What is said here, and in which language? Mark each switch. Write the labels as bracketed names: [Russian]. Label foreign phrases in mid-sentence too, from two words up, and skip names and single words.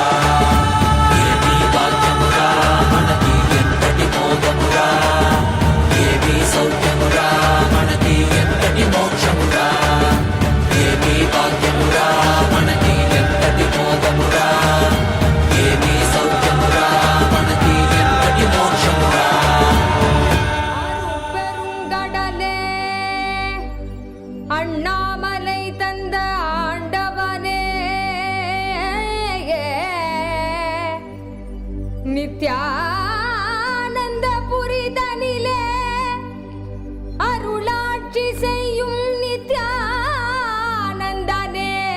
[Telugu] ఏమి భాగ్యమురా మనకి ఎంతటి మోదమురా, ఏమి సౌఖ్యమురా మనకి ఎంతటి మోక్షమురా. ఏమి భాగ్యమురా మనకి ఎంతటి మోదమురా, ఏమి సౌఖ్యమురా మనకి ఎంతటి మోక్షమురా. [Tamil] பெருங்கடலே அண்ணாமலை தந்த ஆண்டவனே, நித்யானந்த புரிதனிலே அருளாட்சி செய்யும் நித்யானந்தனே,